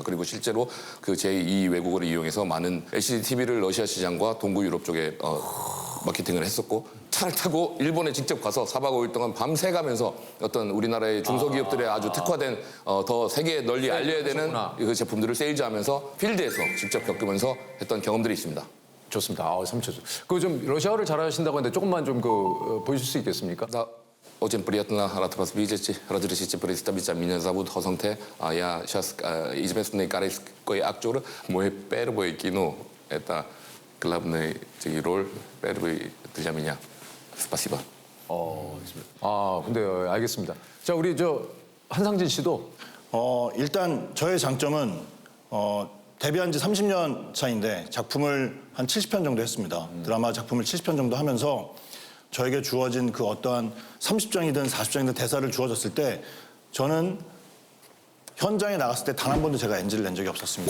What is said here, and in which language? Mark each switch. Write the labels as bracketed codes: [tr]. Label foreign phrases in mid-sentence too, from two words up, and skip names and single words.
[ko] 그리고 실제로 그 제2 외국어를 이용해서 많은 LCD TV를 러시아 시장과 동부 유럽 쪽에 마케팅을 했었고 차를 타고 일본에 직접 가서 4박 5일 동안 밤새 가면서 어떤 우리나라의 중소기업들의 아주 특화된 더 세계에 널리 알려야 되는 그 제품들을 세일즈하면서 필드에서 직접 겪으면서 했던 경험들이 있습니다. 좋습니다. 3초. 그 좀 러시아어를 잘하신다고 하는데 조금만 좀 보여줄 수 있겠습니까? [ru] Очень приятно рад вас видеть. Разрешите представиться. Меня зовут Хосонте. Я сейчас известный корейский актер. Мой первый кино – это главный роль, первый для меня. Спасибо. [ko] 근데 알겠습니다. 자, 우리 한상진 씨도 일단 저의 장점은 데뷔한 지 30년 차인데 작품을 한 70편 정도 했습니다. 드라마 작품을 70편 정도 하면서 저에게 주어진 그 어떠한 30장이든 40장이든 대사를 주어졌을 때 저는 현장에 나갔을 때 단 한 번도 제가 NG를 낸 적이 없었습니다.